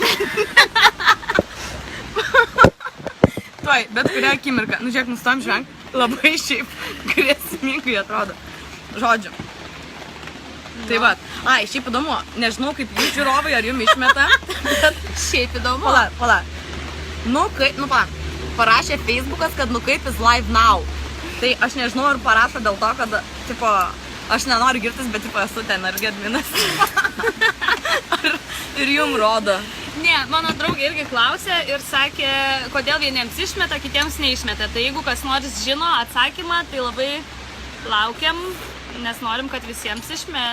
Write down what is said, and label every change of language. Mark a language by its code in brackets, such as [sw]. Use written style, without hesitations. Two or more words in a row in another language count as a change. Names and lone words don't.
[lt] Tuoj, bet kurią akimirką. Nu, žiūrėk, nustom žvengt. Labai šiaip grėsmingai atrodo. Žodžiu. Tai va. Ai, šiaip įdomu. Nežinau, kaip jūs žiūrovai, ar jums išmeta. Bet šiaip įdomu. Pala. Nu, kaip, parašė Facebookas, kad kaip [en] is live now. [lt] Tai aš nežinau, ar parašo dėl to, kad, tipo, aš nenoriu girtis, bet, tipo, esu ten ar gedminas. Ir jum rodo. Ne, mano draugė irgi klausė ir sakė, kodėl vieniems išmeta, kitiems neišmeta. Tai jeigu kas nors žino atsakymą, tai labai laukiam, nes norim, kad visiems išmestų.